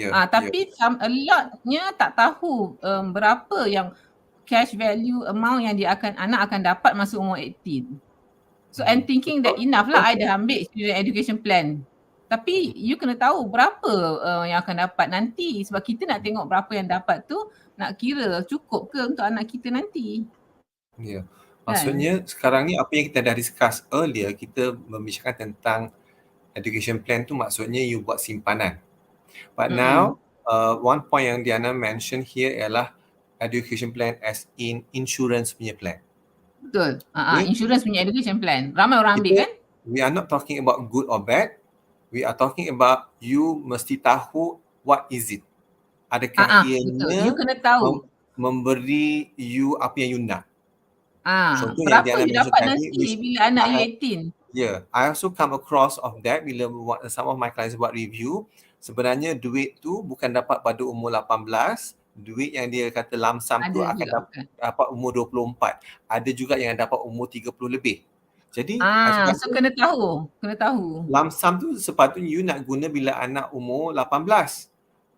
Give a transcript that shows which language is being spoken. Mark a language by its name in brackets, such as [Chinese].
[Malay] Tapi a lotnya tak tahu berapa yang cash value amount yang anak akan dapat masa umur 18. [English] So I'm thinking that enough lah [Malay] I dah ambil [English] student education plan. [Malay] Tapi you kena tahu berapa yang akan dapat nanti sebab kita nak tengok berapa yang dapat tu nak kira cukup ke untuk anak kita nanti. Ya. Maksudnya sekarang ni apa yang kita dah [English] discuss earlier, [Malay] kita membicarakan tentang education plan tu maksudnya you buat simpanan. [English] But now one point yang Diana mention here ialah education plan as in insurance punya plan. [Malay] Betul. Insurance punya education plan. Ramai orang ambil kan? [English] We are not talking about good or bad. We are talking about [Malay] you mesti tahu [English] what is it. [Malay] Adakah ianya you kena tahu memberi you apa yang you nak. Berapa you dapat nanti bila anak you 18. [English] Yeah, I also come across of that bila some of my clients buat review. [Malay] Sebenarnya duit tu bukan dapat pada umur 18, duit yang dia kata lump sum tu akan dapat umur 24. Ada juga yang dapat umur 30 lebih. Jadi so kena tahu. Lump sum tu sepatutnya you nak guna bila anak umur 18.